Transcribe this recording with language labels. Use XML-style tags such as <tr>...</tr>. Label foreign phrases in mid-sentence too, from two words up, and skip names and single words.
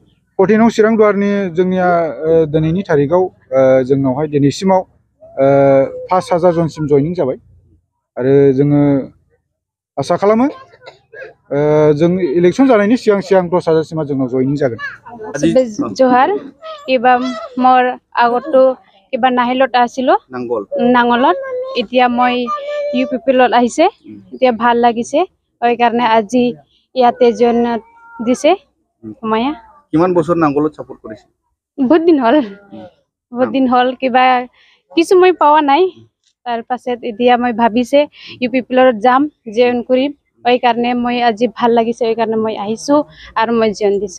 <brx>14 नं चिरांदुवारनि जोंनिया दिनैनि तारिखाव जोंनावहाय दिनैसिमाव 5000 जनसिम जयनिं जाबाय आरो जोङो आसा खालामो जों इलेक्शन जानायनि सिगां 10,000 सिमा जोंनाव जयनिं जागोन।</brx> <as>জোহাৰ কিবা মোৰ আগতো কিবা নাহিলত আছিল নাঙলত এতিয়া মই UPPLত আহিছে এতিয়া ভাল লাগিছে ওই কাৰণে আজি ইয়াতে জয়েন দিছে মায়া। কিমান বছৰ নাঙলত সাপোৰ্ট কৰিছে? বহুত দিন হল কিবা কিছু মই পাওয়া নাই তাৰ পাছত এতিয়া মই ভাবিছে UPPLত যাম জয়েন কৰিম ওই কাৰণে মই আজি ভাল লাগিছে ওই কাৰণে মই আহিছো আৰু মই জয়েন দিছো।</as>